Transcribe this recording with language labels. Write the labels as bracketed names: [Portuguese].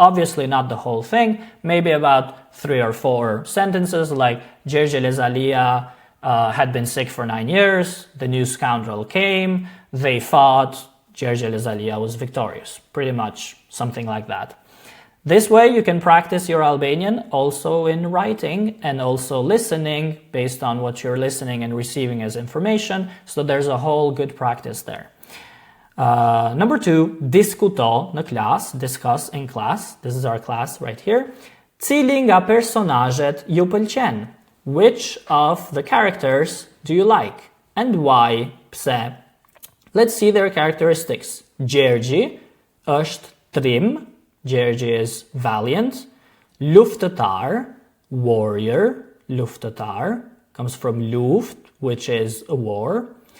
[English] Obviously not the whole thing, maybe about 3 or 4 sentences like Gjergje Lezalia had been sick for 9 years, the new scoundrel came, they fought, Gjergje Lezalia was victorious. Pretty much something like that. This way you can practice your Albanian also in writing and also listening based on what you're listening and receiving as information, so there's a whole good practice there. Number 2, [Albanian] diskuto në klas, [English] discuss in class. This is our class right here. [Albanian] Cili nga personazhet ju pëlqen? [English] Which of the characters do you like? And why? Pse? Let's see their characteristics. [Albanian] Gjergji është trim. [English] Gjergji is valiant. Luftëtar, warrior, luftëtar, comes from luft, which is a war.